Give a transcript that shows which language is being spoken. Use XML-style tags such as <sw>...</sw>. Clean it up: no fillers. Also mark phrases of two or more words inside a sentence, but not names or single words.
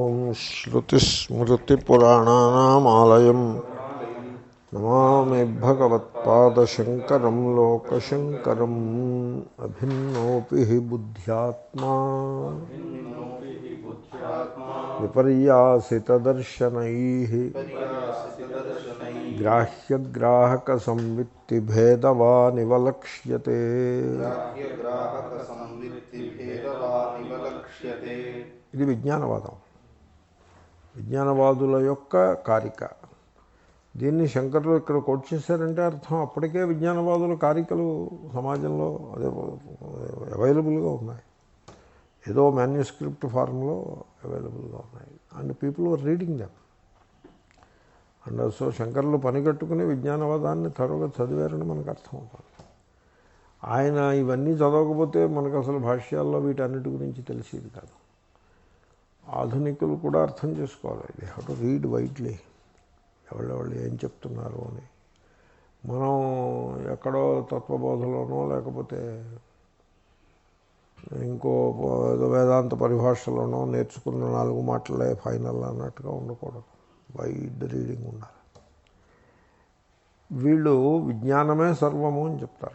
<sa>श्रुतिस्मृतिपुराणानामालयं नमामि भगवत्पादशङ्करं लोकशङ्करम् अभिन्नोऽपि हि बुद्ध्यात्मा विपर्यासितदर्शनैः ग्राह्यग्राहकसंवित्तिभेदवानिवलक्ष्यते।</sa> <te>ఇది విజ్ఞానవాదం. విజ్ఞానవాదుల యొక్క కారిక. దీన్ని శంకరులు ఇక్కడ కోట్ చేశారంటే అర్థం అప్పటికే విజ్ఞానవాదుల కారికలు సమాజంలో అదే అవైలబుల్గా ఉన్నాయి. ఏదో</te> <en>manuscript formlo</en> <te>అవైలబుల్గా ఉన్నాయి.</te> <en>and people are reading them. and so</en> <te>శంకరులు పనిగట్టుకుని విజ్ఞానవాదాన్ని త్వరగా చదివారని మనకు అర్థమవుతుంది. ఆయన ఇవన్నీ చదవకపోతే మనకు అసలు భాష్యాల్లో వీటన్నిటి గురించి తెలిసేది కాదు. ఆధునికులు కూడా అర్థం చేసుకోవాలి.</te> <en>they have to read widely,</en> <te>ఎవళ్ళు ఏం చెప్తున్నారు అని. మనం ఎక్కడో తత్వబోధలోనో లేకపోతే ఇంకో వేదాంత పరిభాషలోనో నేర్చుకున్న 4 మాటలే ఫైనల్ అన్నట్టుగా ఉండకూడదు.</te> <en>wide reading</en> <te>ఉండాలి. వీళ్ళు విజ్ఞానమే సర్వము అని చెప్తారు.</te>